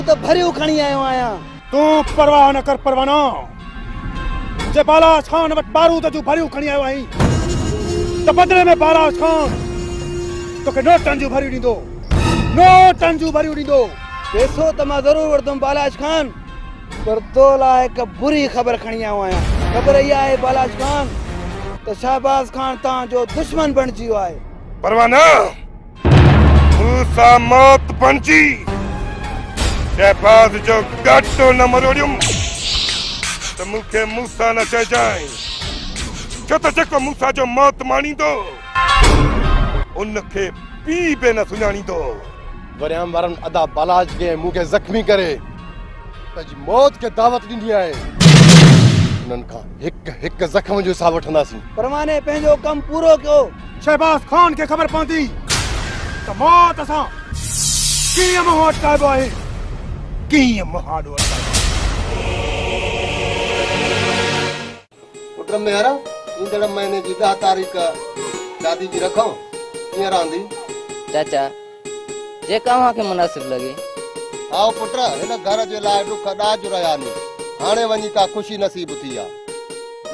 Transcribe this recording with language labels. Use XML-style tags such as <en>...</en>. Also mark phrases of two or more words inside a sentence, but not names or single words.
<sd>तो भरियो खणी आयो आया। तू परवाह न कर परवानो। जे बालाज खान वट बारूद जो भरियो खणी आयो आई तो बदले में बालाज खान तो के नोटन जो भरियो दींदो। नोटन जो भरियो दींदो। पैसो तो मैं जरूर वरदुम बालाज खान, पर तो लायक बुरी खबर खणी आयो आया। खबर ये है बालाज खान तो शहबाज खान ता जो दुश्मन बन जियो है। परवाना मूसा मौत बनजी शहबाज जो गाटो न मरोड़ियुम तो मुखे मूसा न चए जाए छो तो जेको मूसा जो मौत माणींदो उनखे पी बे न सुञाणींदो। वरियाम वारन अदा बालाज के मुखे जख्मी करे पंहिंजी मौत के दावत ॾिनी आहे। उन्हनि खां हिक जख्म जो हिसाब वठंदासीं। परमाने पंहिंजो कम पूरो कयो। शहबाज खान के खबर पहुंची तो मौत असा कीअं मुंहुं अटकाइबो आहे। कीअं मुंहुं अटकाइबो। पुट मेहरा ईंदड़ महीने जी 10 तारीख़ शादी जी रखूं कीअं रहंदी? चाचा जेका के मुनासिब लगे। आओ पुट हिन घर जे लाइ दुख ॾाज रहिया नी। हाणे वञी का खुशी नसीब थी आहे।</sd>